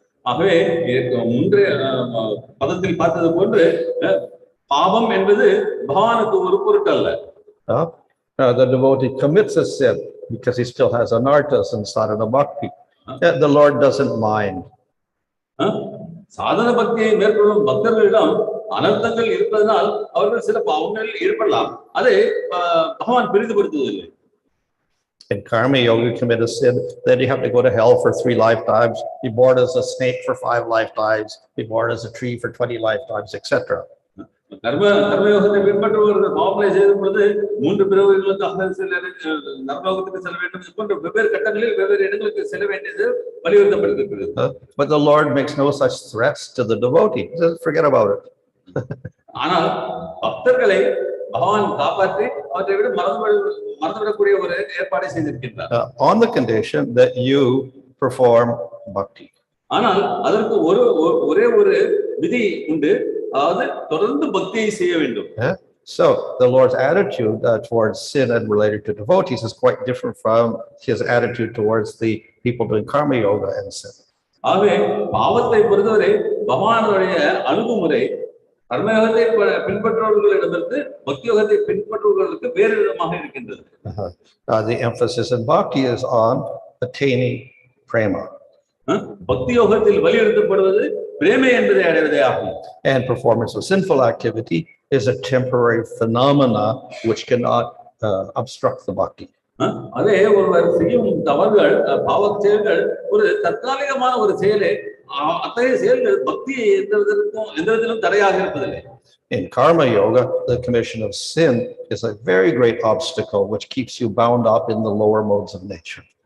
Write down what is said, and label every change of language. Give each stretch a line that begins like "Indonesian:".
Tamil: ஆகவே முந்தைய பதத்தில் பார்த்தது போன்று பாவம் என்பது பகவானுக்கு ஒரு பொருட்டல்ல.
English: The devotee commits a sin because he still has anarthas and sadhana bhakti. The Lord doesn't mind.
Tamil: சாதன பக்தியை மேற்கொள்ளும் பக்தர்களிடம் அனர்த்தங்கள் இருப்பதனால் அவர்கள் சில பாவங்கள் ஏற்படலாம், அதை பகவான் பெரிதுபடுத்துவதில்லை.
English: In karma yoga, you commit a sin, then you have to go to hell for 3 lifetimes, be born as a snake for 5 lifetimes, be born as a tree for 20 lifetimes, etc.
Tamil: கர்மயோகத்தை பின்பற்றுபவர்கள் பாவங்களை செய்யும் பொழுது 3 பிறவிகளுக்கு நரகத்துக்கு செல்ல வேண்டும் போன்ற வெவ்வேறு கட்டங்களில் வெவ்வேறு இடங்களுக்கு செல்ல வேண்டியது வலியுறுத்தப்பட்டிருக்கிறது.
English: But the Lord makes no such threats to the devotee. Just forget about it.
Tamil: ஆனால் பக்தர்களை பகவான் காப்பாற்றி அவற்றை விட மறந்துவிடக்கூடிய ஒரு ஏற்பாடை செய்திருக்கின்றார்.
English: On the condition that you perform bhakti.
Tamil: ஆனால் அதற்கு ஒரே ஒரு விதி உண்டு, அதாவது தொடர்ந்து பக்தியை செய்ய வேண்டும்.
English: So the Lord's attitude towards sin and related to devotees is quite different from his attitude towards the people doing karma yoga and sin.
Tamil: ஆகவே பாவத்தை பொறுத்தவரை பகவானுடைய அணுகுமுறை கர்மயோகத்தை பின்பற்றுபவர்களிடமிருந்து பக்தி யோகத்தை பின்பற்றுபவர்களுக்கு வேறு விதமாக இருக்கின்றது.
English: The emphasis in bhakti is on attaining prema.
Tamil: பக்தி யோகத்தில் வலியுறுத்தப்படுவது பிரேமை என்பதை அடைவதே ஆகும்.
English: And performance of sinful activity is a temporary phenomena which cannot obstruct the bhakti.
Tamil: அதே ஒருவர் செய்யும் தவறுகள், பாவ செயல்கள் ஒரு தற்காலிகமான ஒரு செயலே, அத்தகைய செயல்கள் பக்தியை எந்த விதத்திலும் தடையாக இருப்பதில்லை.
English: In karma yoga, the commission of sin is a very great obstacle which keeps you bound up in the lower modes of nature.